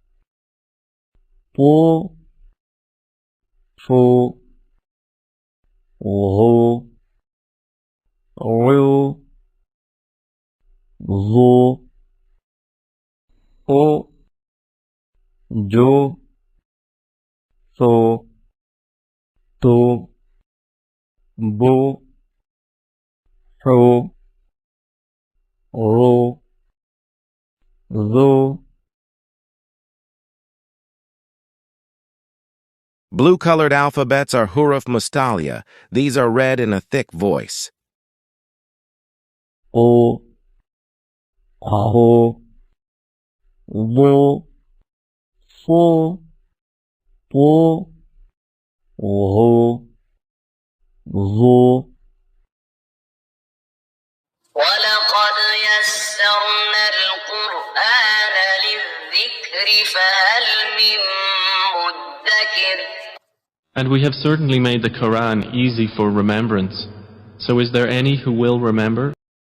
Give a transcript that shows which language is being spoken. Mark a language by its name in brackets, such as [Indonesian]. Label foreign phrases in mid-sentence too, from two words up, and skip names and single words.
[English] po, cho, ho, ro, zo, o, jo, so, to, bo, ho, ro, zo. Blue-colored alphabets are [Arabic] حروف مستعلية. [English] These are read in a thick voice. O, aho, wo, fo, po, ho, zo. [Arabic] ولقد يسرنا القرآن للذكر فهل من مدكر. [English] And we have certainly made the Quran easy for remembrance. So is there any who will remember?